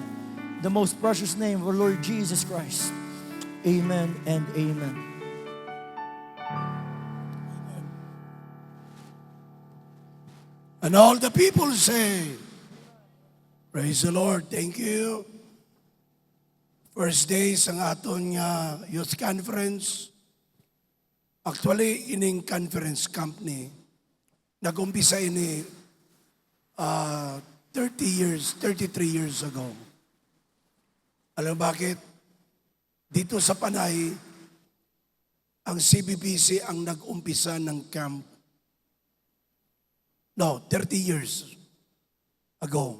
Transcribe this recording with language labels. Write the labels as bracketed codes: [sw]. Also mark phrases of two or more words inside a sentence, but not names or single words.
[en] In the most precious name of our Lord Jesus Christ. Amen and amen. And all the people say, praise the Lord. Thank you. First day [hil] sa aton nga [en] youth conference. [hil] Actually, ining [en] conference company, [hil] nag-umpisa ini 33 years ago. [tl] Alam mo bakit? Dito sa Panay, ang CBBC ang nag-umpisa ng camp. [en] No, 30 years ago.